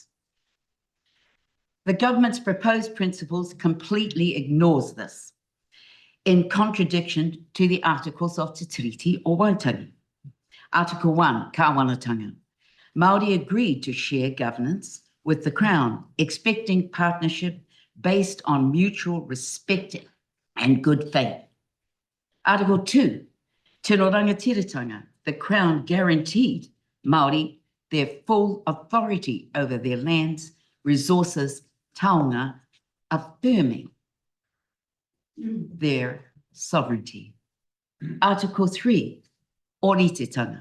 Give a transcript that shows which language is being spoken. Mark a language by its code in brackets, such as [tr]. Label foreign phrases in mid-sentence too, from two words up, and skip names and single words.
[en] The government's proposed principles completely ignores this, in contradiction to the articles of Te Treaty o Waitangi. Article 1, Kāwanatanga. Māori agreed to share governance with the Crown, expecting partnership based on mutual respect and good faith. Article 2, [mi] tino rangatiratanga. [en] The Crown guaranteed Māori their full authority over their lands, resources, taonga, affirming their sovereignty. Article 3, oritetanga.